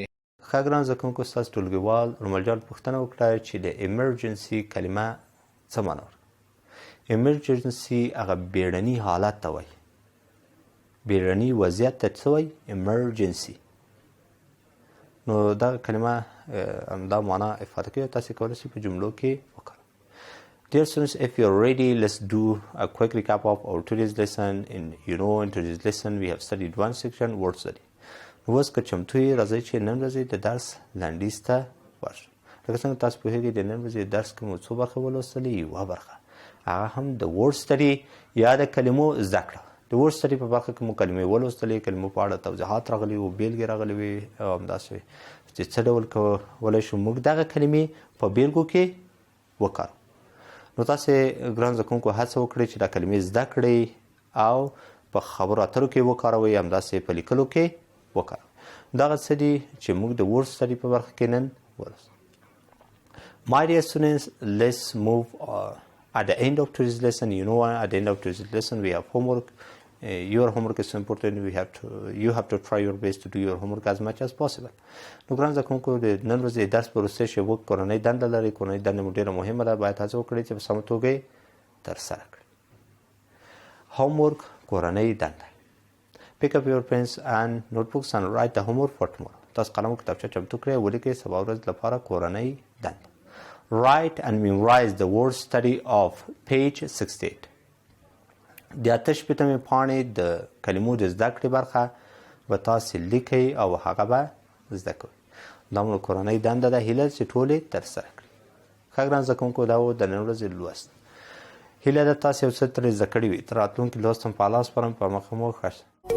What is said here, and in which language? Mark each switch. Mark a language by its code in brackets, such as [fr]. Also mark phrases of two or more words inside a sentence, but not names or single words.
[ps] ښه ګران زده کوونکو ستاسو ټولګیوال رومل جان پوښتنه وکړه چې د ایمرجنسي کلمه څه معنا ورکوي ایمرجنسي هغه بیړني حالت ته وایي بیړني وضعیت ته څه وایي ایمرجنسي نو دغه کلمه همدا معنا افاده کوي تاسې کولی شئ په جملو کې وکاروئ [en] Dear students, if you're ready, let's do a quick recap of our today's lesson. In today's lesson, we have studied one section, word study. [ps] اوس که چمتو یې راځئ چې نن ورځې د درس لنډیز ته ورشو لکه څنګه تاسو پوهېږئ د نن ورځې درس کې مو څو برخې ولوستلې یوه برخه هغه هم د [en] word study [ps] یا د کلمو زده کړه د [en] word study [ps] په برخه کې مو کلمې ولوستلې کلمو په اړه توضیحات راغلي وو بیلګې راغلي وې او همداسې چې څه ډول کولی شو موږ دغه کلمې په بیلګو کې وکارو نو تاسې ګران زده کوونکو هڅه وکړئ چې دا کلمې زده کړئ او په خبرو اترو کې وکاروئ همداسې په لیکلو کې وکړه دغه څه دي چې موږ د [en] word study [ps] په برخه کې نن ولوستو [en] My dear students, let's move at the end of today's lesson. At the end of today's lesson we have homework. Your homework is so important. You have to try your best to do your homework as much as possible. [ps] نو ګران زده کوونکو د نن ورځې درس په وروستۍ شېبو کې کورنۍ دنده لرئ کورنۍ دنده مو ډېره مهمه ده باید هڅه وکړئ چې په سمه توګه یې ترسره کړئ homework کورنۍ دنده [en] Pick up your pens and notebooks and write the homework for tomorrow. [ps] تاسو قلم او کتابچه چمتو کړئ ولیکئ سبا ورځ لپاره کورنۍ دنده [en] Write and memorize the word study of page 68. [ps] د 88 پاڼې د کلمو د زده کړې برخه به تاسې لیکئ او هغه به زده کوئ دا مو کورنۍ دنده ده هیله چې ټول یې ترسره کړئ ښه ګران زده کوونکو دا و د نن ورځې لوست هیله ده تاسې یو څه ترې زده کړي وي تر راتلونکي لوست هم په الله سپارم په مخه مو ښه